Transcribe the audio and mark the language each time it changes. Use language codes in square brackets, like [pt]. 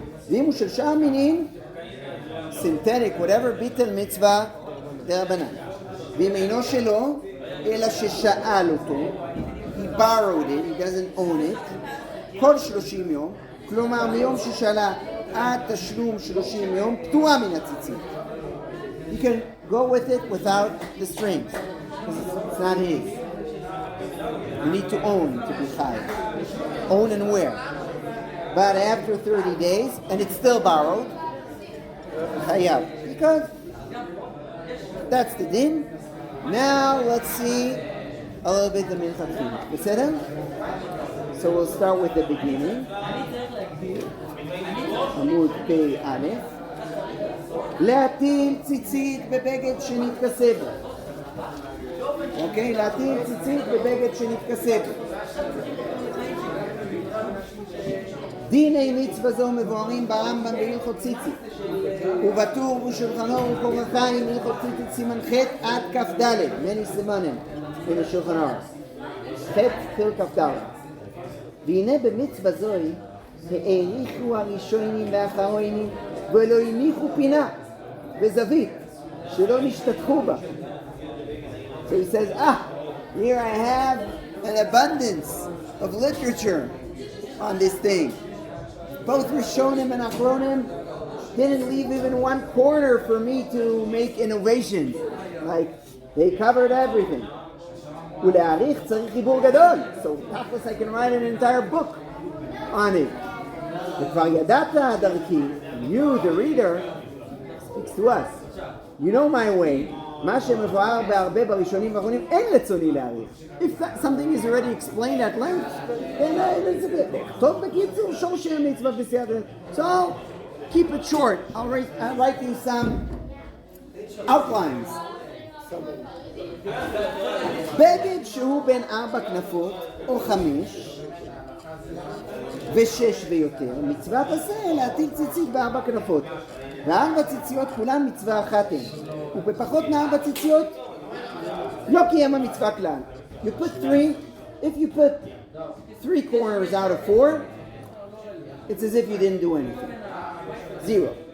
[he] ואם הוא של שאר מינים, [en] synthetic, whatever, [he] ביטל מצווה דרבנן. ואם אינו שלו, אלא ששאל אותו, [en] he borrowed it, he doesn't own it, [he] כל 30 יום, כלומר מיום ששאלה עד תשלום 30 יום, פטורה מן הציצית. [en] You can go with it without the strings. It's not his. You need to own to be chayav. Own and wear. But after 30 days, and it's still borrowed, chayav. Because that's the din. Now let's see a little bit the Minchat Chinuch. So we'll start with the beginning. [he] עמוד פ"א. להטיל ציצית בבגד שנתכסה בו. אוקיי? להטיל ציצית בבגד שנתכסה בו. דיני מצווה זו מבוארים ברמב"ם בהלכות ציצית. ובטור בשולחנו ובקור החיים הלכות ציצית סימן ח' עד כ"ד. מני סימנים בין השולחן ח' תל כ"ד. והנה במצווה זוהי העריכו הראשונים והאחרונים ולא הניחו פינה וזווית שלא נשתתחו בה. [en] So he says, here I have an abundance of literature on this thing. Both Rishonim and Achronim didn't leave even one corner for me to make innovation. Like, they covered everything. [he] ולהעריך צריך חיבור גדול. [en] So tachlis I can write an entire book on it. [he] וכבר ידעת דרכי, [en] You, the reader, speaks to us. You know my way. [he] מה שמבואר בהרבה בראשונים ואחרונים, אין רצוני להאריך. [en] If something is already explained at length, then it's a bit. [he] טוב בקיצור, שורשי המצווה בסייעתא. [en] So, keep it short. I'll write you some outlines. [he] בגד שהוא בין 4 כנפות או 5 ו6 ויותר, מצוות עשה להטיל ציצית ב4 כנפות. ו4 ציציות כולן מצווה אחת הן. ובפחות מ4 ציציות לא קיים המצווה כלל. [en] You put 3, if you put 3 corners out of 4, it's as if you didn't do anything. 0.